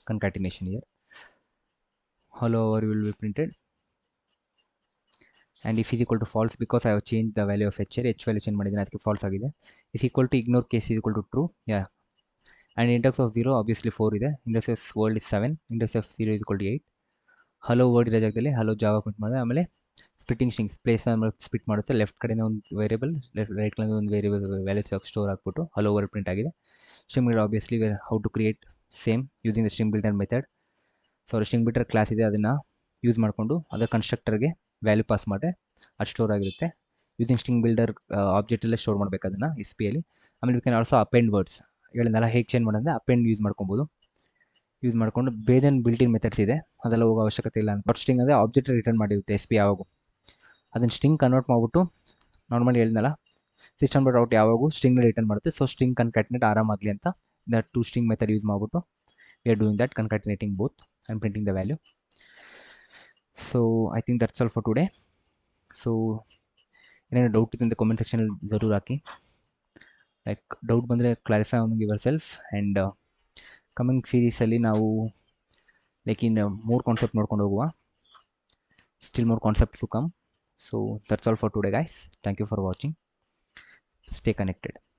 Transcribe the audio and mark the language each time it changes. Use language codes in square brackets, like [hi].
[en] Concatenation here, hello how are you will be printed, and if is equal to false because I have changed the value of h here, h value change [kn] ಮಾಡಿದ್ದೀನಿ ಅದಕ್ಕೆ [en] false ಆಗಿದೆ. is equal to ignore case is equal to true, yeah. And index of 0 obviously 4 ಇದೆ, index of world is 7, index of 0 is equal to 8. [kn] Hello word ಇರೋ ಜಾಗದಲ್ಲಿ hello ಜಾವ print ಮಾಡಿದೆ. ಆಮೇಲೆ splitting strings place split ಮಾಡುತ್ತೆ, left ಕಡೆನೇ ಒಂದು variable, right ಕಡೆ ಒಂದು ವೇರಿಯಬಲ್ ವ್ಯಾಲ್ಯೂಸ್ ಸ್ಟೋರ್ ಹಾಕ್ಬಿಟ್ಟು ಹಲೋ ವರ್ಡ್ ಪ್ರಿಂಟ್ ಆಗಿದೆ. [en] String builder obviously how to create same using the string builder method. [kn] So string builder class ಇದೆ, ಅದನ್ನು ಯೂಸ್ ಮಾಡಿಕೊಂಡು ಅದರ ಕನ್ಸ್ಟ್ರಕ್ಟರ್ಗೆ ವ್ಯಾಲ್ಯೂ ಪಾಸ್ ಮಾಡಿದ್ರೆ ಅದು ಸ್ಟೋರ್ ಆಗಿರುತ್ತೆ. ಯೂಸಿಂಗ್ ಸ್ಟ್ರಿಂಗ್ ಬಿಲ್ಡರ್ ಆಬ್ಜೆಕ್ಟಲ್ಲೇ ಸ್ಟೋರ್ ಮಾಡಬೇಕು ಅದನ್ನು ಎಸ್ ಪಿ ಅಲ್ಲಿ. ಆಮೇಲೆ [en] we can also append words, [kn] ಹೇಳಿದ್ನಲ್ಲ ಹೇಗೆ ಚೇಂಜ್ ಮಾಡೋದ್ರೆ ಅಪೆಂಡ್ ಯೂಸ್ ಮಾಡ್ಕೊಬೋದು. ಯೂಸ್ ಮಾಡಿಕೊಂಡು ಬೇರೆ ಬಿಲ್ಟಿನ್ ಮೆಥಡ್ಸ್ ಇದೆ, ಅದೆಲ್ಲ ಹೋಗೋ ಅವಶ್ಯಕತೆ ಇಲ್ಲ. ಬಟ್ ಸ್ಟ್ರಿಂಗ್ ಅಂದರೆ ಆಬ್ಜೆಕ್ಟ್ ರಿಟರ್ನ್ ಮಾಡಿರುತ್ತೆ ಎಸ್ ಪಿ ಯಾವಾಗೂ. ಅದನ್ನು ಸ್ಟ್ರಿಂಗ್ ಕನ್ವರ್ಟ್ ಮಾಡಿಬಿಟ್ಟು ನಾರ್ಮಲಿ ಹೇಳಿದ್ನಲ್ಲ ಸಿಸ್ಟಮ್ ಡಾಟ್ ಔಟ್ ಯಾವಾಗೂ ಸ್ಟ್ರಿಂಗ್ನ ರಿಟರ್ನ್ ಮಾಡುತ್ತೆ. [en] so string concatenate [kn] ಆರಾಮಾಗಲಿ ಅಂತ [en] The to string method use ಮಾಡಿಬಿಟ್ಟು we are doing that, concatenating both and printing the value. So I think that's all for today. [kn] So ಏನೇನು doubt ಇದೆ ಅಂತ ಕಾಮೆಂಟ್ ಸೆಕ್ಷನಲ್ಲಿ ಜರೂರು ಹಾಕಿ. [en] Like doubt ಬಂದರೆ clarify on your self. And coming [kn] ಸೀರೀಸಲ್ಲಿ ನಾವು like in ಮೂರು concept ನೋಡ್ಕೊಂಡು ಹೋಗುವ, [en] Still more concepts to come. So that's all for today guys, thank you for watching, stay connected.